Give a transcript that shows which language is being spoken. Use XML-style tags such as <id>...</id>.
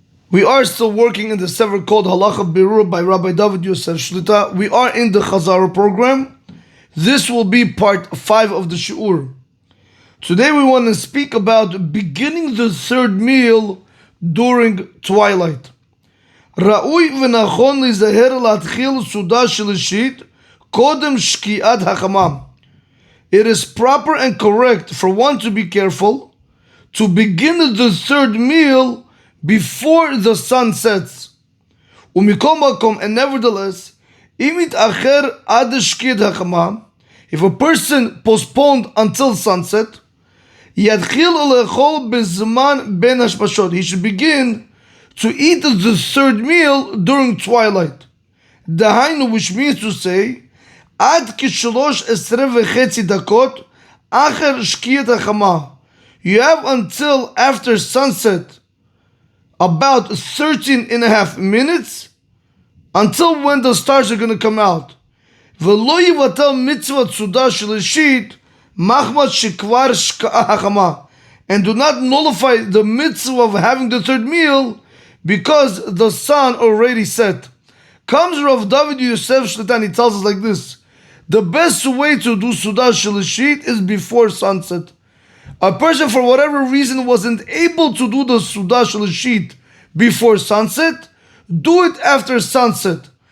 <en>We are still working in the sefer called Halacha Birur by Rabbi David Yosef Shlita. We are in the Chazara program. This will be part 5 of the shiur. Today we want to speak about beginning the third meal during twilight.</en> <he>ראוי ונכון להיזהר להתחיל סעודה שלישית קודם שקיעת החמה.</he> <en>It is proper and correct for one to be careful to begin the third meal before the sun sets.</en> <he>ומכל מקום, and nevertheless, אם יתאחר עד שקיעת החמה, if a person postponed until sunset, יתחיל לאכול בזמן בין השמשות.</he> <en>He should begin to eat the third meal during twilight.</en> <he>Dahainu, which means to say, עד כ-3:30 דקות אחר שקיעת החמה.</he> <en>You have until after sunset, about 13.5 minutes, until when the stars are going to come out.</en> <he>ולא יבטל מצוות סעודה שלישית מחמת שכבר שקעה החמה.</he> <en>And do not nullify the mitzvah of having the third meal because the sun already set. Comes Rav David Yosef Shlita and he tells us like this: the best way to do Sudah Shalishit is before sunset. A person for whatever reason wasn't able to do the Sudah Shalishit before sunset, do it after sunset.</en>